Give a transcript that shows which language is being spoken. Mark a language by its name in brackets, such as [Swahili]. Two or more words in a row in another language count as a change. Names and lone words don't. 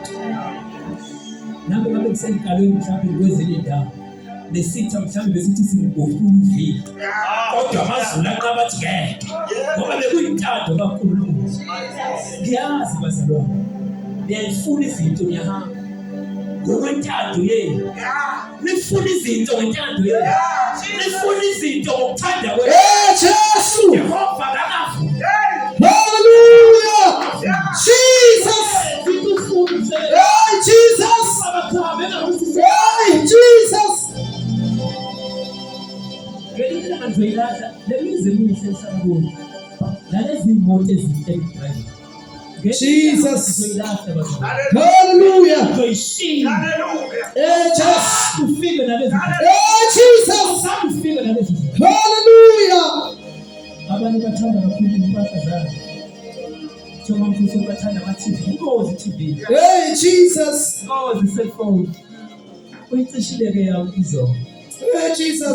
[Zulu] nami ngabe ngisenkalweni mhlawumbe kwezinye indawo nesitha mhlawumbe besithi singofuna uvili kodwa amazulu anqaba athi ngeke ngoba bekuyintando kaNkulunkulu ngiyazi bazalwane niyayifuna izinto niyahamba ngokwentando yenu nifuna izinto ngentando yenu nifuna izinto ngokuthanda kwenu Jesu. Yehova akavuma [English] Hallelujah. Jesus. Hey, Jesus. Hey, Jesus. Jesus. Hallelujah. Hey, Jesus. Hey, Jesus. Hallelujah. [Zulu] Abanye bathanda kakhulu impahla zabo. Thoma mfutho bathanda ama-TV. Inkozi TV. [English] Hey, Jesus. [Zulu] Inkozi cellphone. Uyicishile-ke yawo izolo. [English] Hey, Jesus.